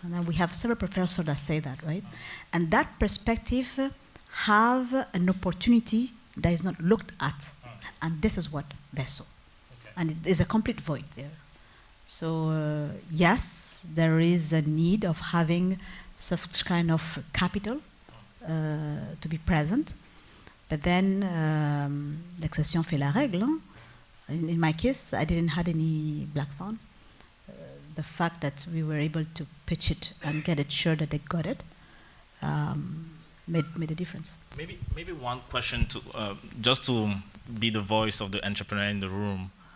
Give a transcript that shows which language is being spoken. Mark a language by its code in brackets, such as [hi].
[en] And then we have several professors that say that, right? And that perspective have an opportunity that is not looked at. And this is what they saw. And there's a complete void there. So yes, there is a need of having such kind of capital to be present. But then, [fr] l'exception fait la règle. Hein? [en] In my case, I didn't have any Black fund. The fact that we were able to pitch it and get it sure that they got it made a difference. Maybe one question to just to be the voice of the entrepreneur in the room.